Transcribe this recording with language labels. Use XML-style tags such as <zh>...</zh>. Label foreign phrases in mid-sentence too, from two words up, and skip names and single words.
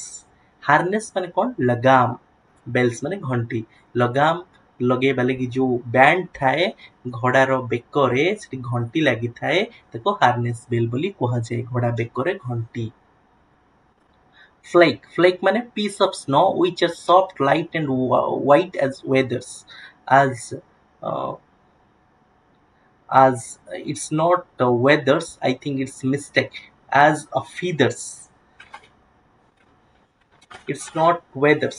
<or>ହାର୍ନେସ୍ ମାନେ କ'ଣ? ଲଗାମ। ବେଲ୍ସ ମାନେ ଘଣ୍ଟି। ଲଗାମ ଲଗେଇବା ଲାଗି ଯେଉଁ ବ୍ୟାଣ୍ଡ ଥାଏ ଘୋଡ଼ାର ବେକରେ, ସେଠି ଘଣ୍ଟି ଲାଗିଥାଏ, ତାକୁ ହାର୍ନେସ୍ ବେଲ୍ ବୋଲି କୁହାଯାଏ। ଘୋଡ଼ା ବେକରେ ଘଣ୍ଟି।</or> <en>Flake ମାନେ piece of snow which is soft, light and white as feathers. As it's not feathers, I think it's mistake. As a feathers, it's not feathers.</en>